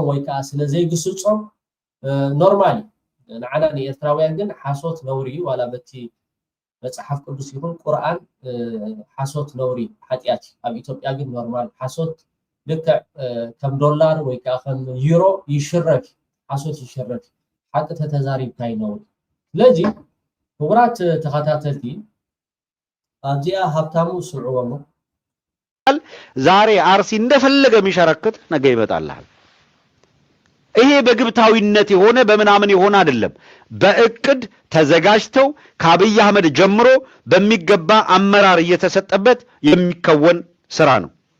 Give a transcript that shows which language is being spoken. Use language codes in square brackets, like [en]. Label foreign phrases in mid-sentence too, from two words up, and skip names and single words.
[ti] ወይ ከዓ ስለ ዘይግስጾም ኖርማሊ ንዓና ንኤርትራውያን ግን ሓሶት ነውሪ ዋላ በቲ መጽሓፍ ቅዱስ ይኹን ቁርኣን ሓሶት ነውሪ ሓጢያት ኣብ ኢትዮጵያ ግን ኖርማል ሓሶት ልክዕ ከም ዶላር ወይ ከዓ ከም ዩሮ ይሽረፍ ሓሶት ይሽረፍ ሓቂ ተተዛሪብካ ይነውር ስለዚ ክቡራት ተኸታተልቲ ኣብዚኣ ሀብታሙ ስምዕዎሞ [am] ዛሬ አርሲ እንደፈለገ የሚሸረክት ነገ ይመጣልሃል ይሄ በግብታዊነት የሆነ በምናምን የሆነ አይደለም በእቅድ ተዘጋጅተው ከአብይ አህመድ ጀምሮ በሚገባ አመራር እየተሰጠበት የሚከወን ስራ ነው